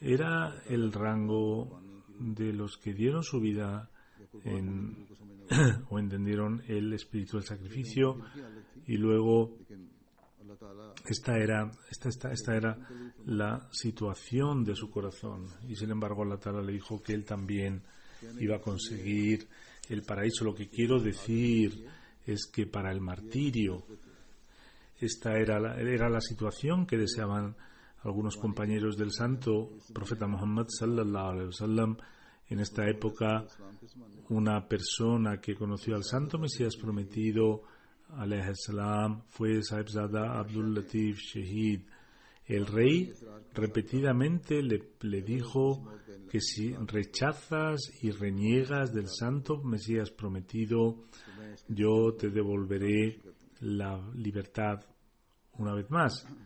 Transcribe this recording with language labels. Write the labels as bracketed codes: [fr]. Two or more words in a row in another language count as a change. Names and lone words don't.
[es] era el rango de los que dieron su vida o entendieron el espíritu del sacrificio, y luego esta era la situación de su corazón, y sin embargo Allah Ta'ala le dijo que él también iba a conseguir el paraíso. Lo que quiero decir es que para el martirio esta era la situación que deseaban algunos compañeros del santo profeta Muhammad [ar] صلى الله عليه وسلم. [es] En esta época, una persona que conoció al santo Mesías prometido [ar] عليه السلام [es] fue Sahibzada Abdul Latif Shahid. El rey repetidamente le dijo que si rechazas y reniegas del santo Mesías prometido, yo te devolveré la libertad una vez más.